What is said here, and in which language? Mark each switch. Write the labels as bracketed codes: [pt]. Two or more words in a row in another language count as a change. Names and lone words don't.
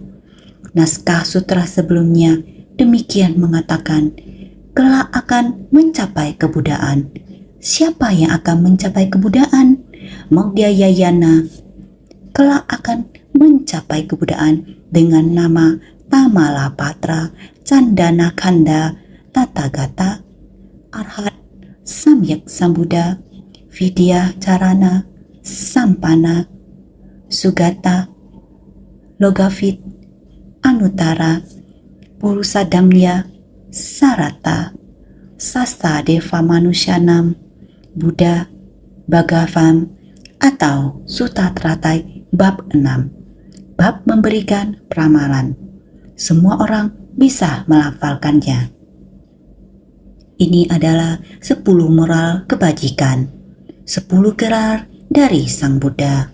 [id] Naskah sutra sebelumnya demikian mengatakan, kelak akan mencapai kebudaan. Siapa yang akan mencapai kebudaan? Mogdayayana kelak akan mencapai kebudaan dengan nama [sa] Tamalapatra Candanakanda Tathagata Arhat Samyak Sambuddha Vidya Carana Sampana Sugata Logavit Anutara Purusadamya Sarata Sasta Deva Manusyanam Buddha Bhagavam [id] atau Sutta Teratai bab 6. Bab memberikan peramalan. Semua orang bisa melafalkannya. Ini adalah 10 moral kebajikan, 10 gerar dari Sang Buddha.